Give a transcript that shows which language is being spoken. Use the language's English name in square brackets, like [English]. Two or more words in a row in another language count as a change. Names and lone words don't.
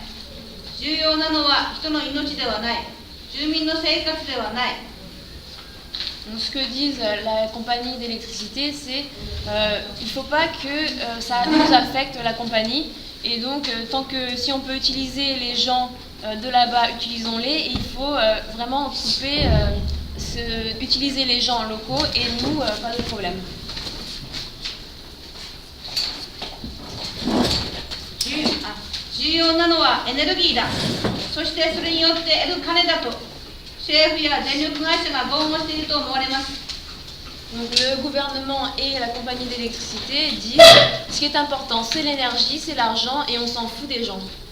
[Japanese] 重要なのは人の命ではない、住民の生活ではない。 [French] Donc, ce que disent la compagnie d'électricité, c'est il ne faut pas que ça nous affecte la compagnie. Et donc, si on peut utiliser les gens de là-bas, utilisons-les. Et il faut vraiment couper, utiliser les gens locaux et nous, pas de problème. [Japanese] 重要なのはエネルギーだ。そしてそれによって得る金だと政府や電力会社が豪語していると思われます。 [French] Donc le gouvernement et la compagnie d'électricité disent ce qui est important c'est l'énergie, c'est l'argent et on s'en fout des gens.